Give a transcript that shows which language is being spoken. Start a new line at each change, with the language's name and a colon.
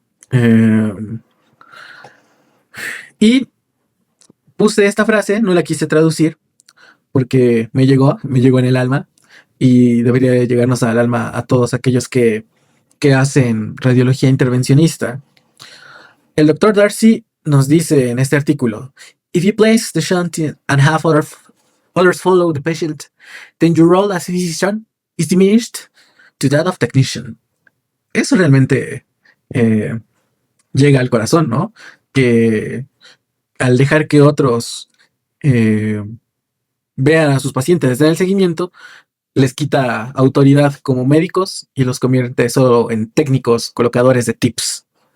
Spanish: Eh, y puse esta frase, no la quise traducir porque me llegó en el alma y debería llegarnos al alma a todos aquellos que hacen radiología intervencionista. El doctor Darcy nos dice en este artículo,
English: if you place the shunt and have others follow the patient, then your role as a physician is diminished to that of technician.
Spanish: Eso realmente eh, llega al corazón, ¿no? Que al dejar que otros eh, vean a sus pacientes desde el seguimiento, les quita autoridad como médicos y los convierte solo en técnicos colocadores de tips.